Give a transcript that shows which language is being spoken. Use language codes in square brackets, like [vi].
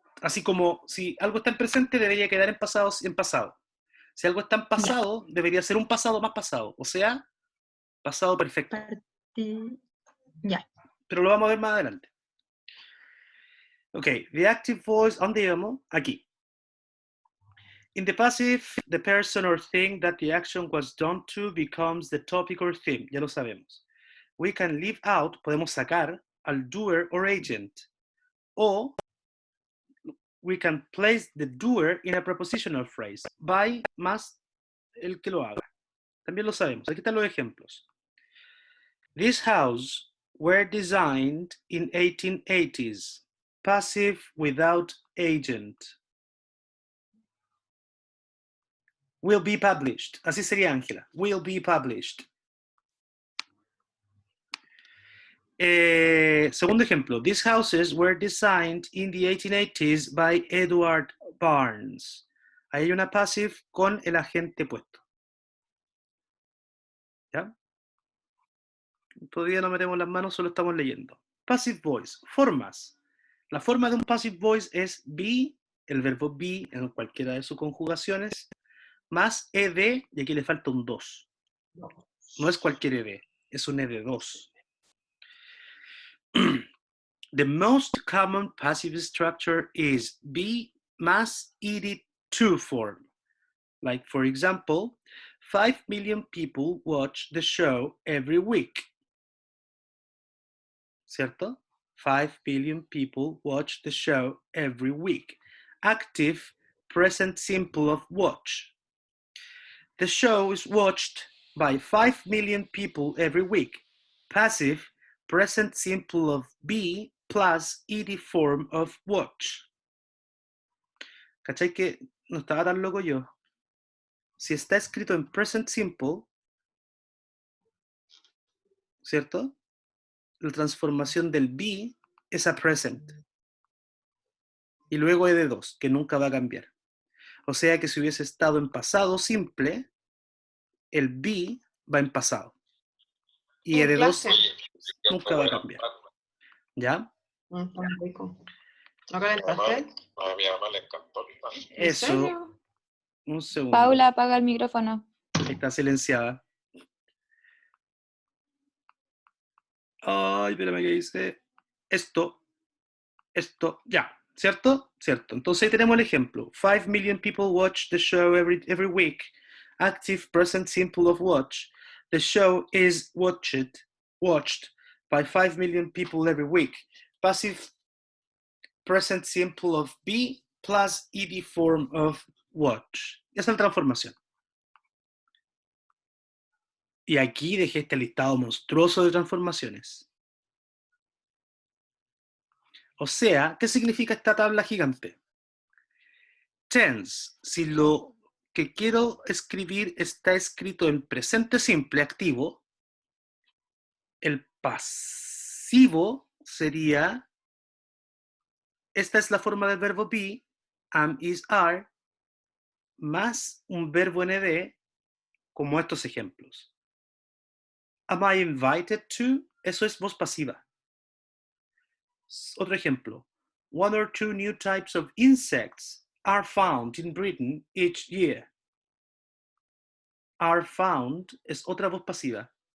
[es] Así como si algo está en presente, debería quedar en pasado. Si algo está en pasado, debería ser un pasado más pasado. O sea, pasado perfecto. Ya. Pero lo vamos a ver más adelante. [en] Ok, the active voice, [es] ¿dónde íbamos? Aquí. [en] In the passive, the person or thing that the action was done to becomes the topic or theme. [es] Ya lo sabemos. [en] We can leave out, [es] podemos sacar al [en] doer or agent. O we can place the doer in a prepositional phrase. [es] By más el que lo haga. También lo sabemos. Aquí están los ejemplos. [en] This house were designed in 1880s. Passive without agent. Will be published. [es] Así sería, [en] Ángela. Will be published. [es] Segundo ejemplo. [en] These houses were designed in the 1880s by Edward Barnes. [es] Ahí hay una passive con el agente puesto. ¿Ya? Todavía no metemos las manos, solo estamos leyendo. Passive voice. Formas. La forma de un passive voice es be, el verbo be en cualquiera de sus conjugaciones, más ed, y aquí le falta un 2. No es cualquier ed, es un ed2. [en] The most common passive structure is be más ed2 form. Like, for example, 5 million people watch the show every week. [es] ¿Cierto? [en] 5 billion people watch the show every week. Active, present simple of watch. The show is watched by 5 million people every week. Passive, present simple of be plus ed form of watch. [es] ¿Cachai que no estaba tan loco yo? Si está escrito en present simple, ¿cierto? La transformación del be es a present. Y luego ed2, que nunca va a cambiar. O sea que si hubiese estado en pasado simple, el be va en pasado. Y En ed2 clase. nunca va a cambiar. ¿Ya? Tan rico. ¿No calentaste? A mi mamá le encantó. ¿En Eso. serio? Un segundo. Paula, apaga el micrófono. Está silenciada. Ay, espérame que dice. Esto, ya. ¿Cierto? Cierto. Entonces ahí tenemos el ejemplo. [en] 5 million people watch the show every week. Active present simple of watch. The show is watched by 5 million people every week. Passive present simple of be plus ed form of watch. [es] Esa es la transformación. Y aquí dejé este listado monstruoso de transformaciones. O sea, ¿qué significa esta tabla gigante? Tense, si lo que quiero escribir está escrito en presente simple activo, el pasivo sería, esta es la forma del verbo be, am, is, are, más un verbo nd, como estos ejemplos. [en] Am I invited to? [es] Eso es voz pasiva. Otro ejemplo. [en] 1 or 2 new types of insects are found in Britain each year. [es] Are found es otra voz pasiva.